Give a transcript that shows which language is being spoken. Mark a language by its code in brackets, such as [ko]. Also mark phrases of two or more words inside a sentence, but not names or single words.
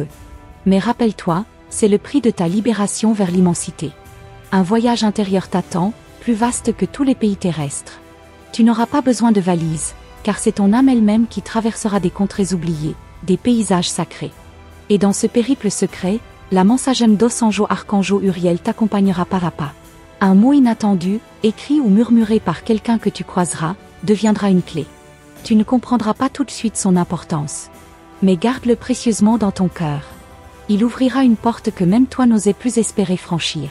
[fr] Mais rappelle-toi, c'est le prix de ta libération vers l'immensité. Un voyage intérieur t'attend, plus vaste que tous les pays terrestres. Tu n'auras pas besoin de valise, car c'est ton âme elle-même qui traversera des contrées oubliées, des paysages sacrés. Et dans ce périple secret, la [pt] mensagem dos Anjos [fr] Archangeau Uriel t'accompagnera pas à pas. Un mot inattendu, écrit ou murmuré par quelqu'un que tu croiseras, deviendra une clé. Tu ne comprendras pas tout de suite son importance. Mais garde-le précieusement dans ton cœur. Il ouvrira une porte que même toi n'osais plus espérer franchir.